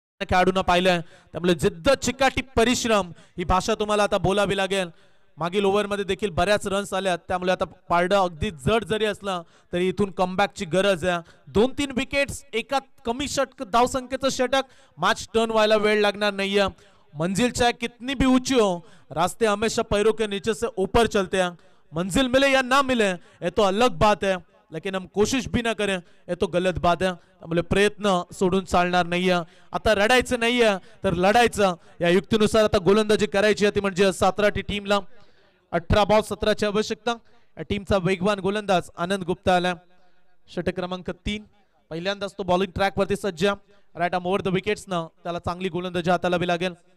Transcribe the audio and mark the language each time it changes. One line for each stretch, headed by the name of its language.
Marathi: खेळाडूंना पाहिलंय त्यामुळे जिद्द चिकाटी परिश्रम ही भाषा तुम्हाला आता बोलावी लागेल. मागील ओव्हरमध्ये देखील बऱ्याच रन्स आल्यात त्यामुळे आता पारडं अगदी जड जरी असलं तरी इथून कमबॅकची गरज आहे. 2-3 विकेट्स एका कमी धावसंख्येचं षटक मॅच टर्न व्हायला वेळ लागणार नाहीये.
Hindi: मंजिल चाहे कितनी भी ऊंची हो रास्ते हमेशा पैरों के नीचे से ऊपर चलते हैं. मंजिल मिले या ना मिले ये तो अलग बात है लेकिन हम कोशिश भी ना करें ये तो गलत बात है.
Marathi: त्यामुळे प्रयत्न सोडून चालणार नाहीये. आता रडायचं नाहीये तर लढायचं या युक्तीनुसार आता गोलंदाजी करायची ती म्हणजे 17 टीमला 18 बॉल 17 आवश्यकता. या टीमचा वेगवान गोलंदाज आनंद गुप्ता आला षटक क्रमांक 3. पहिल्यांदाच तो बॉलिंग ट्रॅक वरती सज्ज. Right arm over the wickets न त्याला चांगली गोलंदाजी हाताला बी लागेल.